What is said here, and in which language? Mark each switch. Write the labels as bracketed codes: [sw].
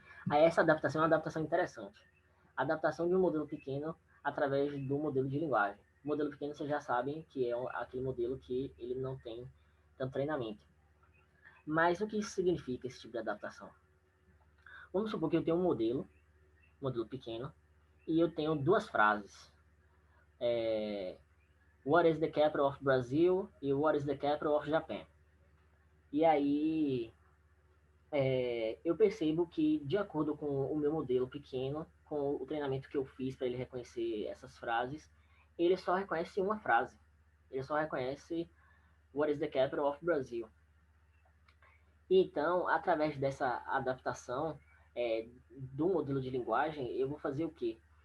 [pt] Aí essa adaptação é uma adaptação interessante. A adaptação de um modelo pequeno através do modelo de linguagem. O modelo pequeno vocês já sabem que é aquele modelo que ele não tem tanto treinamento. Mas o que isso significa, esse tipo de adaptação? Vamos supor que eu tenho um modelo pequeno, e eu tenho duas frases. [en] What is the capital of Brazil e What is the capital of Japan? [pt] E aí eu percebo que, de acordo com o meu modelo pequeno, com o treinamento que eu fiz para ele reconhecer essas frases, ele só reconhece uma frase. Ele só reconhece [en] What is the capital of Brazil? [pt] Então, através dessa adaptação do modelo de linguagem, eu vou fazer o quê?